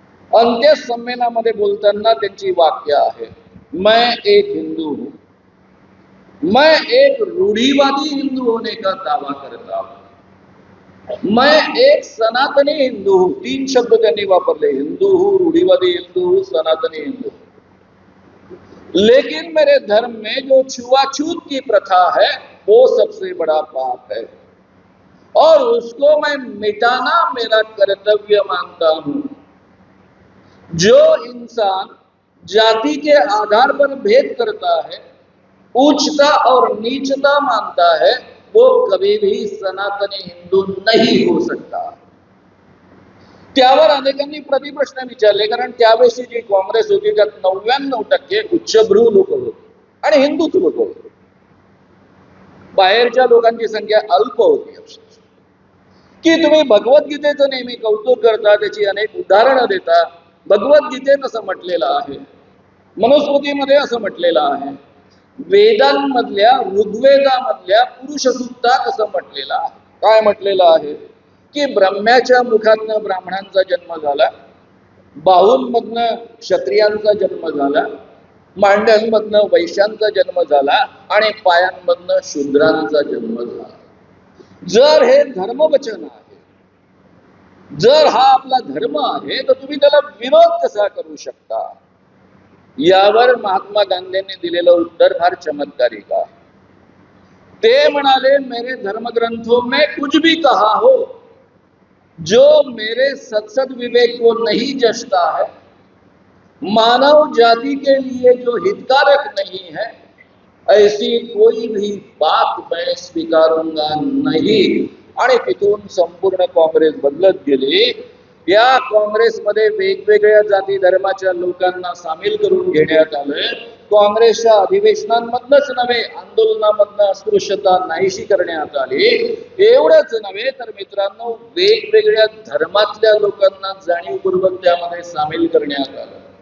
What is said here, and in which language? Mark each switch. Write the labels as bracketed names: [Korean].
[Marathi] अंत्य संमेलनामध्ये बोलताना त्यांची वाक्य आहे, [Hindi] मैं एक हिंदू हूं, मैं एक रूढ़िवादी हिंदू होने का दावा करता हूं, मैं एक सनातनी हिंदू हूं. [Marathi] 3 शब्द त्यांनी वापरले, [Hindi] हिंदू हूं, रूढ़िवादी हिंदू हूं, सनातनी हिंदू हूं. लेकिन मेरे धर्म में जो छुआछूत की प्रथा है वो सबसे बड़ा पाप है और उसको मैं मिटाना मेरा कर्तव्य मानता हूं. जो इंसान जाति के आधार पर भेद करता है, उच्चता और नीचता मानता है, वो कभी भी सनातनी हिंदू नहीं हो सकता. [Marathi] त्यावर अनेकांनी प्रतिप्रश्न विचारले, कारण त्यावेळेची जी काँग्रेस होती त्यात 99% उच्चभ्रू लोक होते आणि हिंदूच लोक होते. बाहेरच्या लोकांची संख्या अल्प होती. की तुम्ही भगवद्गीतेचं नेहमी कौतुक करता, त्याची अनेक उदाहरणं देता. भगवद्गीतेत असं म्हटलेलं आहे, मनुस्मृतीमध्ये असं म्हटलेलं आहे, वेदांमधल्या ऋग्वेदामधल्या पुरुष सूक्तात असं म्हटलेलं आहे. काय म्हटलेलं आहे की ब्रह्म्याच्या मुखातनं ब्राह्मणांचा जन्म झाला, बाहूंमधनं क्षत्रियांचा जन्म झाला, मांड्यांमधनं वैश्यांचा जन्म झाला आणि पायांमधनं शूद्रांचा जन्म झाला. जर हे धर्मवचन आहे, जर हा आपला धर्म आहे, तर तुम्ही त्याला विरोध कसा करू शकता? यावर महात्मा गांधींनी दिलेलं उत्तर फार चमत्कारिक आहे. ते म्हणाले, [Hindi] मेरे धर्मग्रंथों में कुछ भी कहा हो जो मेरे सत्सद विवेक को नहीं जचता है, मानव जाति के लिए जो हितकारक नहीं है, ऐसी कोई भी बात मैं स्वीकारूंगा नहीं. [Marathi] आणि तिथून संपूर्ण काँग्रेस बदलत गेली. या काँग्रेसमध्ये वेगवेगळ्या जाती धर्माच्या लोकांना सामील करून घेण्यात आलं. काँग्रेसच्या अधिवेशनांमधनच नव्हे, आंदोलनामधनं अस्पृश्यता नाहीशी करण्यात आली. एवढंच नव्हे तर मित्रांनो, वेगवेगळ्या धर्मातल्या लोकांना जाणीवपूर्वक त्यामध्ये सामील करण्यात आलं.